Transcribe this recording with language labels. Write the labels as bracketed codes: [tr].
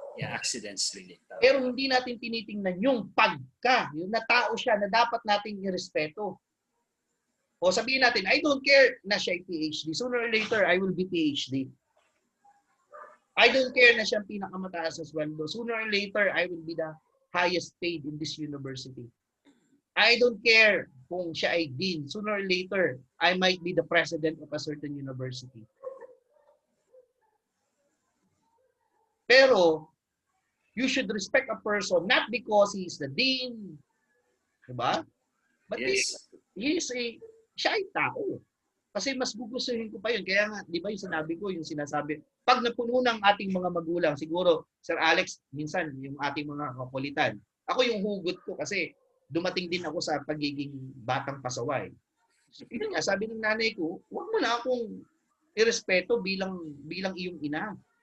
[en] Yeah, accidents really. [tl] Pero hindi natin tinitingnan yung pagka, yung na tao siya na dapat nating irespeto. O sabihin natin, [en] I don't care [tl] na siya ay [en] PhD. Sooner or later, I will be PhD. I don't care [tl] na siya ang pinakamataas na sweldo. [en] Sooner or later, I will be the highest paid in this university. I don't care [tl] kung siya ay [en] dean. Sooner or later, I might be the president of a certain university. Pero, you should respect a person not because he is the dean, diba? But yes. [tl] siya ay tao. Kasi mas gugustuhin ko pa yun. Kaya nga, di ba yung sinabi ko, yung sinasabi, pag napuno ng ating mga magulang, siguro, Sir Alex, minsan, yung ating mga kakulitan, ako yung hugot ko kasi dumating din ako sa pagiging batang pasaway. Yun nga, sabi ng nanay ko, huwag mo na akong irespeto bilang iyong ina.